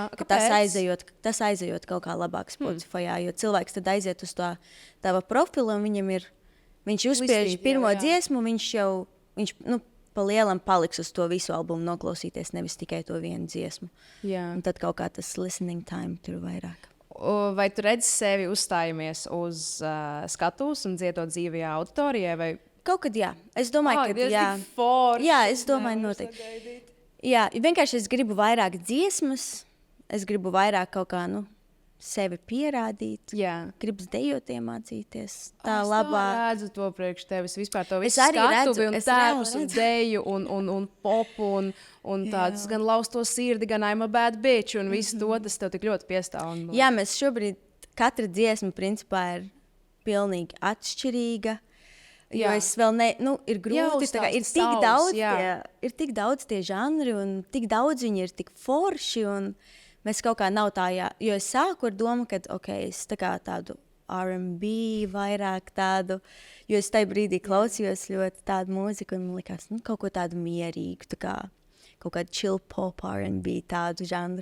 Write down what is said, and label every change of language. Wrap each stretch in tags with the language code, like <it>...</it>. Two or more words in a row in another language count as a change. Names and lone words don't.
<lv>tas aizejot kaut kā labāk Spotifyā, jo cilvēks tad aiziet uz tā tava profila, un viņš uzspiež pirmo dziesmu, viņš pa lielam paliks uz to visu albumu noklausīties, nevis tikai to vienu dziesmu. Jā. Un tad kaut kā tas</lv> <en>listening time</en> <lv>tur vairāk. Vai tu redzi sevi uzstājamies uz skatuves un dziedot dzīvajā auditorijā? Vai... Kaut kad jā. Es domāju, ka jā. Jā, es domāju noteikti. Jā, vienkārši es gribu vairāk dziesmas, es gribu vairāk kaut kā, sevi pierādīt. Jā. Gribu dejot iemācīties. Tā labāk. Es redzu to priekš tevis, vispār to visu skatuvi un tēpus un deju un popu un tādas gan lausto sirdi, gan</lv> <en>I'm a bad bitch</en> <lv>un visu to, tas tev tik ļoti piestāv. Jā, mēs šobrīd, katra dziesma principā ir pilnīgi atšķirīga. Jo es vēl ir grūti, ir tik daudz tie žanri un tik daudz viņi ir tik forši un mēs kaut kā nav tā, jo es sāku ar domu, ka es tā kā tādu R&B vairāk tādu, jo es tajā brīdī klausījos ļoti tādu mūziku un man likās, kaut ko tādu mierīgu, tā kā kaut kādu</lv> <en>chill pop R&B</en> <lv>tādu žanru.</lv>